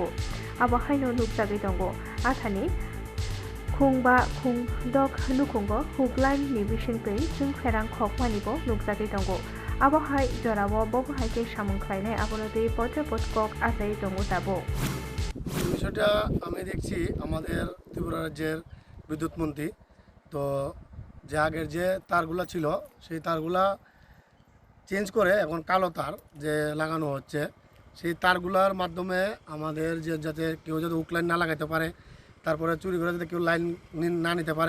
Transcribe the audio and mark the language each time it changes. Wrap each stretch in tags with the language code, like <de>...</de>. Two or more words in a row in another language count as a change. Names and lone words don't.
<brx>आबहायनो नुजागै दंगो। आथानि खुंबा खुंदक नुखुंगो हुगलाइन नि बिसिंपै जों फेरां खकमानिबो नुजागै दंगो। आबहाय जरावो बबहायके सामुंख्लायनाय आबनदि पत्रपतকক आजाय दंगो दाबो।</brx> <bn>বিষয়টা আমি দেখছি আমাদের ত্রিপুরা রাজ্যের বিদ্যুৎ মন্ত্রী তো যে আগের যে তারগুলা ছিল সেই তারগুলা চেঞ্জ করে এখন কালো তার যে লাগানো হচ্ছে, সেই তারগুলার মাধ্যমে আমাদের যে যাতে কেউ যাতে হুক লাইন না লাগাইতে পারে, তারপরে চুরি করে যাতে কেউ লাইন না নিতে পারে।</bn>